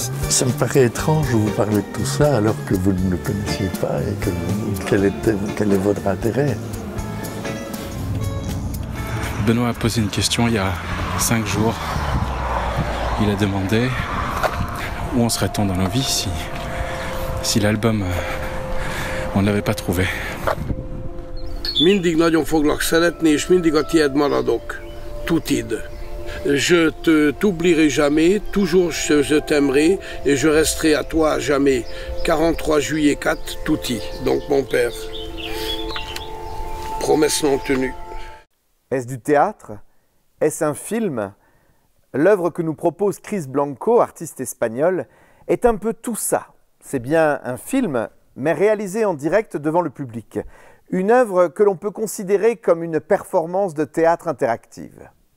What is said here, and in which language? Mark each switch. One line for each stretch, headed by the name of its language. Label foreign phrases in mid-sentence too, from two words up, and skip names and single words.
French: Ça me paraît étrange de vous parler de tout ça alors que vous ne le connaissiez pas et que quel est votre intérêt? Benoît a posé une question il y a 5 jours. Il a demandé où en serait-on dans nos vies si l'album, on ne l'avait pas trouvé.
Hungarian: Mindig nagyon foglak szeretni, és mindig a tied maradok. Tutid.
French: Je ne t'oublierai jamais, toujours je t'aimerai et je resterai à toi à jamais. 43 juillet 4, Touti, donc mon père. Promesse non tenue. Est-ce du théâtre? Est-ce un film? L'œuvre que nous propose Chris Blanco, artiste espagnol, est un peu tout ça. C'est bien un film, mais réalisé en direct devant le public. Une œuvre que l'on peut considérer comme une performance de théâtre interactive.